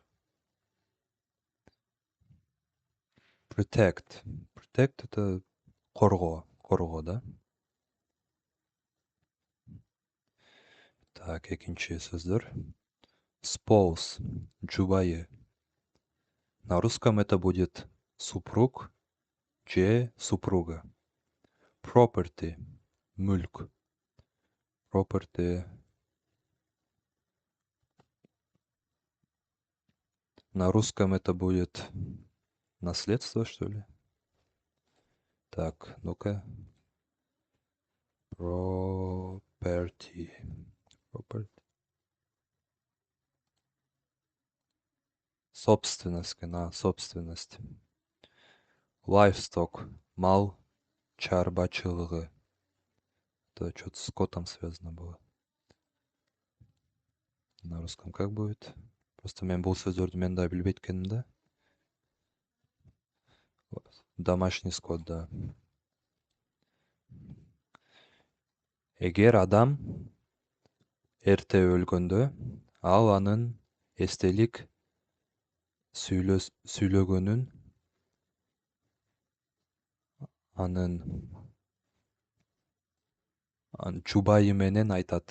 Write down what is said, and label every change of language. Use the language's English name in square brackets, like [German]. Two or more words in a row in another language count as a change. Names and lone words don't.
[Kyrgyz] Protect это коргоо, да? Так, экинчи сөздөр. Spouse, жубайы. [Russian] На русском это будет супруг же супруга. [Kyrgyz] Property, мүлк. Property. [Russian] На русском это будет наследство, что ли? Так, ну-ка. Property. Собственность, собственность. [Kyrgyz] Livestock, мал чарбачылыгы. [Russian] Это что-то с скотом связано было. На русском как будет? [Kyrgyz] Просто мен бул сөздөрдү мен да билбейт экенмин да. [Russian] Домашний скот, да. [Kyrgyz] Эгер адам эрте өлгөндө, ал анын эстелик сүйлөгөнүн анын жубайы менен айтат.